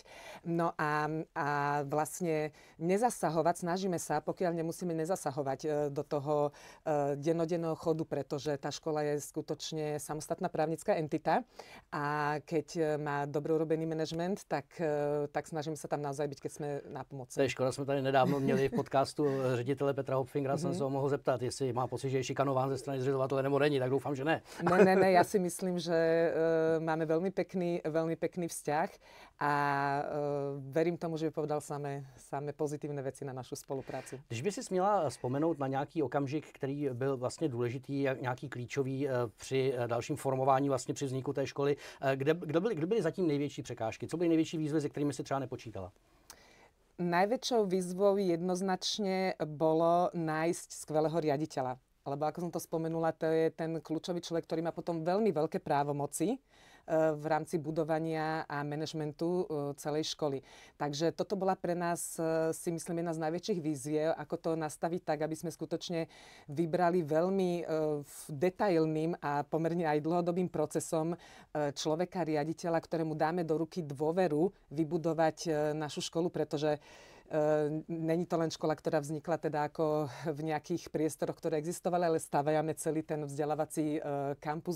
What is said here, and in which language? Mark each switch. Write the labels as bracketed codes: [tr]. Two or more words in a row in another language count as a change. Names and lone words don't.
[sk] No a vlastne nezasahovať, snažíme sa, pokiaľ nemusíme nezasahovať do toho dennodenného chodu, pretože tá škola je skutočne samostatná právnická entita a keď má dobre urobený manažment, tak snažíme sa tam naozaj byť, keď sme na pomoci. [cs] To je škoda, jsme tady nedávno měli v podcastu ředitele Petra Hopfingera, jsem se ho mohl zeptat, jestli má pocit, že je šikanován ze strany zřizovatele nebo není, tak doufám, že ne. [sk] Ne, ja si myslím, že máme veľmi pekný vzťah a verím tomu, že by povedal samé pozitívne veci na našu spoluprácu. [cs] Když by si směla vzpomenout na nějaký okamžik, který byl vlastně důležitý, nějaký klíčový při dalším formování, vlastně při vzniku té školy, kdo byly zatím největší překážky? Co byly největší výzvy, se kterými si třeba nepočítala? [sk] Najväčšou výzvou jednoznačne bolo nájsť skvelého riaditeľa. Lebo ako som to spomenula, to je ten kľúčový človek, ktorý má potom veľmi veľké právomoci v rámci budovania a manažmentu celej školy. Takže toto bola pre nás, si myslím, jedna z najväčších víziev, ako to nastaviť tak, aby sme skutočne vybrali veľmi detailným a pomerne aj dlhodobým procesom človeka, riaditeľa, ktorému dáme do ruky dôveru vybudovať našu školu, pretože není to len škola, ktorá vznikla teda ako v nejakých priestoroch, ktoré existovali, ale stavajame celý ten vzdelávací kampus.